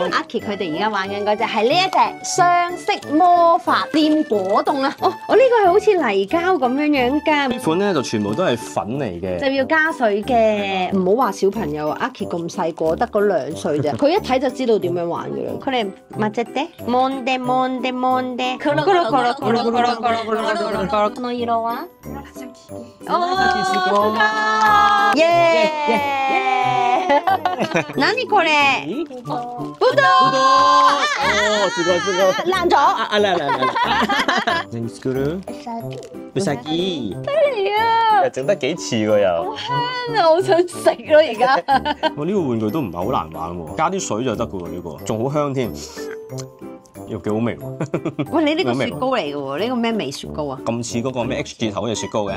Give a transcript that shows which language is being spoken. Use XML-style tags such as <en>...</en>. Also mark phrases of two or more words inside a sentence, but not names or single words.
<yue>Aki 佢哋而家玩緊嗰隻係呢一隻雙色魔法掂果凍啊！哦，我呢個係好似泥膠咁樣樣㗎。呢款咧就全部都係粉嚟嘅，就要加水嘅，唔好話小朋友啊 ，Aki 咁細個，得嗰2歲啫，佢一睇就知道點樣玩㗎啦。佢哋抹隻爹 ， monde monde monde，</yue> <ja>この色は？</ja> <yue>哦，耶！</yue> <ja>何これ？ぶどう。哦，すごいすごい。</ja> <yue>爛咗。啊啦啦啦。</yue> <ja>何作る？うさぎ。</ja> <yue>係啊。整得幾似喎又。好香啊！好想食咯而家。我呢個玩具都唔係好難玩喎，加啲水就得㗎喎呢個，仲好香添，又幾好味喎。喂，你呢個雪糕嚟嘅喎，呢個咩味雪糕啊？咁似嗰個咩 H 字頭嘅雪糕嘅。</yue>